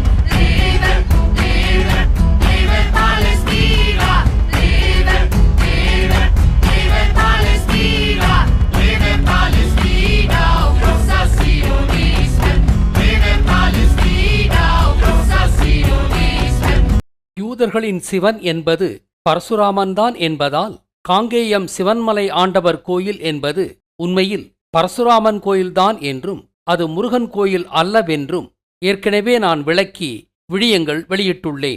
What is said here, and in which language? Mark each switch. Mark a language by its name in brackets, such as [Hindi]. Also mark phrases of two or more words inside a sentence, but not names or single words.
[Swedish] Lever, lever, lever Palestina. Lever, lever, lever Palestina. Lever Palestina och krossa sionismen. Lever Palestina och krossa sionismen. [Tamil] யூதர்களின் சிவன் என்பது பரசுராமன்தான் என்பதால் காங்கேயம் சிவன்மலை ஆண்டவர் கோயில் என்பது உண்மையில் பரசுராமன் கோயில்தான் என்றும் அது முருகன் கோயில் அல்லவென்றும் ஏற்கனவே நான் விளக்கி விழியங்கள் வெளியிட்டுள்ளேன்.